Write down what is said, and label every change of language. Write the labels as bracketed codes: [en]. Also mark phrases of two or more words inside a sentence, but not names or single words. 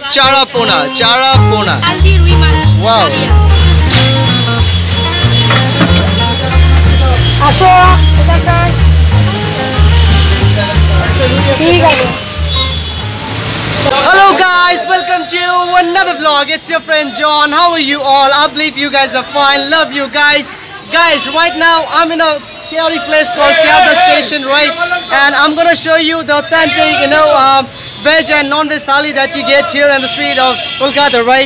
[bn] Chara pona. Chara pona. Aldi rui mach. Wow. আসো এটা ঠিক আছে [en] Hello guys, welcome to another vlog. It's your friend John. How are you all? I believe you guys are fine. Love you guys. Guys, right now I'm in a chaotic place called Sialda Station, right? And I'm gonna show you the authentic, veg and non-veg thali that you get here in the street of Kolkata, right?